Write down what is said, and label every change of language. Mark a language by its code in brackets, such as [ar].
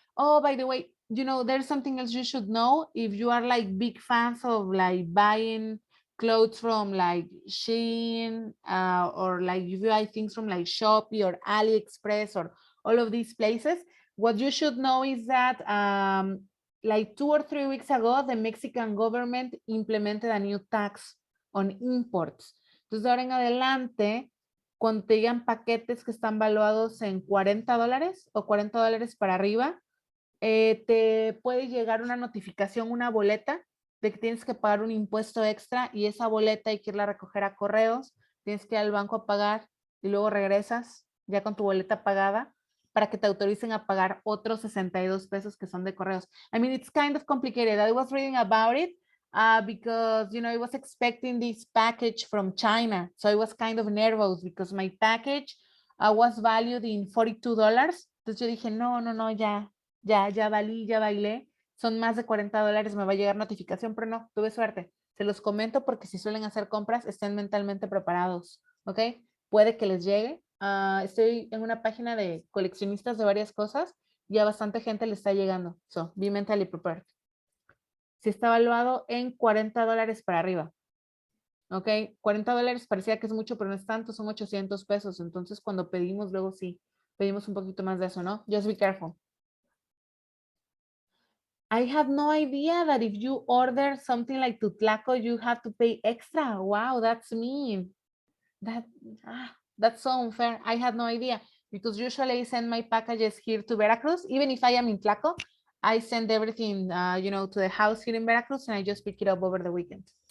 [en] Oh, by the way, you know, there's something else you should know. If you are like big fans of like buying clothes from like Shein or like if you buy things from like Shopee or AliExpress or all of these places, what you should know is that like 2 or 3 weeks ago, the Mexican government implemented a new tax on imports. [es] Entonces, de ahora en adelante, cuando te llegan paquetes que están valuados en $40 o $40 para arriba, te puede llegar una notificación, una boleta de que tienes que pagar un impuesto extra y esa boleta hay que irla a recoger a correos, tienes que ir al banco a pagar y luego regresas ya con tu boleta pagada para que te autoricen a pagar otros 62 pesos que son de correos. [en] I mean, it's kind of complicated. I was reading about it because, you know, I was expecting this package from China. So I was kind of nervous because my package was valued in $42. [es] Entonces yo dije, no, ya valí, ya bailé. Son más de $40, me va a llegar notificación, pero no, tuve suerte. Se los comento porque si suelen hacer compras, estén mentalmente preparados, ¿ok? Puede que les llegue. Estoy en una página de coleccionistas de varias cosas y a bastante gente le está llegando. [en] So, be mentally prepared. [es] Si está evaluado en $40 para arriba. ¿Ok? $40 parecía que es mucho, pero no es tanto, son 800 pesos. Entonces, cuando pedimos, luego sí, pedimos un poquito más de eso, ¿no? [en] Just be careful. I had no idea that if you order something like tutlaco, you have to pay extra. Wow, that's mean. That's so unfair. I had no idea because usually I send my packages here to Veracruz. Even if I am in Tlaco, I send everything, you know, to the house here in Veracruz and I just pick it up over the weekend.